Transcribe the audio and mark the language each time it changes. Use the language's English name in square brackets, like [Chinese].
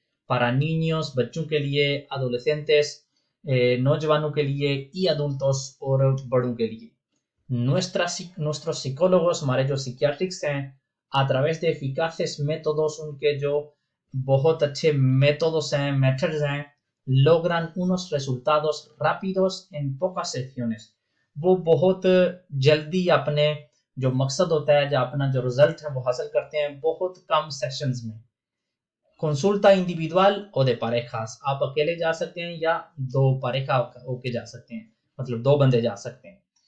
[Spanish] para niños, [Hindi] बच्चों के लिए, [Spanish] adolescentes, [Hindi] नौजवानों के लिए, [Spanish] y adultos [Hindi] और बड़ों के लिए। [Spanish] nuestros psicólogos, [Hindi] हमारे जो psiquiatrics हैं, [Spanish] a través de eficaces métodos, [Hindi] उनके जो बहुत अच्छे métodos हैं, methods हैं, [Spanish] logran unos resultados rápidos en pocas secciones। [Hindi] वो बहुत जल्दी अपने जो मकसद होता है, जो अपना जो रिजल्ट है वो हासिल करते हैं बहुत कम सेशंस में। [Spanish] consulta individual o de parejas, [Hindi] आप अकेले जा सकते हैं या दो pareja होके जा सकते हैं, मतलब दो बंदे जा सकते हैं।